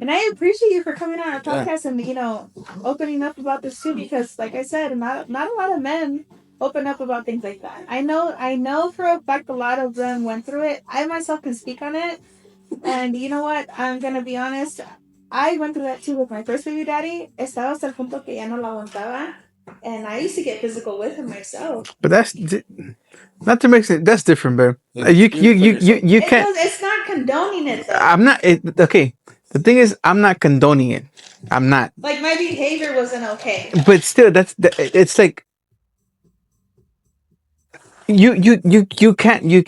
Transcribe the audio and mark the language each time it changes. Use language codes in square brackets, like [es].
[en] And I appreciate you for coming on our podcast and opening up about this too. Because, like I said, not a lot of men open up about things like that. I know for a fact a lot of them went through it. I myself can speak on it. And you know what? I'm gonna be honest. I went through that too with my first baby daddy. [es] Estaba hasta el punto que ya no la aguantaba. [en] And I used to get physical with him myself. But that's not to make it. That's different, babe. You can't. It's not condoning it though. I'm not. Okay. The thing is, I'm not condoning it. I'm not. Like my behavior wasn't okay. But still, it's like you can't.